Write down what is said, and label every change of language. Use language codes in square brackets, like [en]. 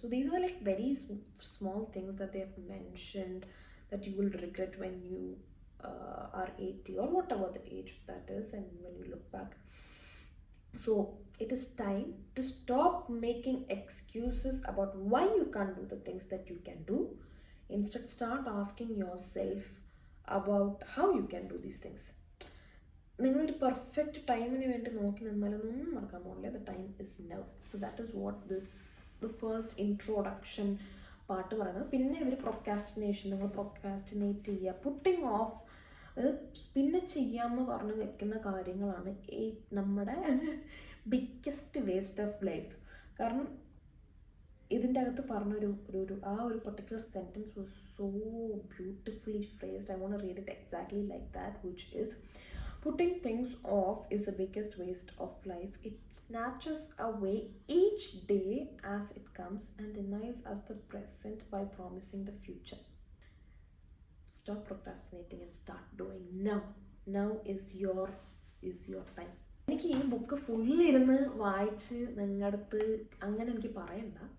[en] So these are like very small things that they have mentioned that you will regret when you are 80 or whatever the age that is, and when you look back. So it is time to stop making excuses about why you can't do the things that you can do. Instead, start asking yourself about how you can do these things. [ml] നിങ്ങളൊരു perfect ടൈമിന് വേണ്ടി നോക്കി നിന്നാലൊന്നും നടക്കാൻ പോകില്ല. [en] The time is now. So that is what the first introduction part പറയുന്നത്. [ml] പിന്നെ ഇവർ procrastination, നിങ്ങൾ പ്രൊക്കാസ്റ്റിനേറ്റ് ചെയ്യുക, പുട്ടിങ് ഓഫ്, അത് പിന്നെ ചെയ്യാമെന്ന് പറഞ്ഞു വെക്കുന്ന കാര്യങ്ങളാണ് നമ്മുടെ [en] Biggest waste of life. [ml] കാരണം ഇതിൻ്റെ അകത്ത് പറഞ്ഞൊരു ആ ഒരു particular [en] Sentence was so beautifully phrased. I want to read it exactly like that, which is, putting things off is the biggest waste of life. It snatches away each day as it comes and denies us the present by promising the future. Stop procrastinating and start doing now. Now is your time. [ml] എനിക്ക് ഈ book ഫുള്ളിരുന്ന് വായിച്ച് നിങ്ങളുടെ അടുത്ത് അങ്ങനെ എനിക്ക് പറയണ്ട.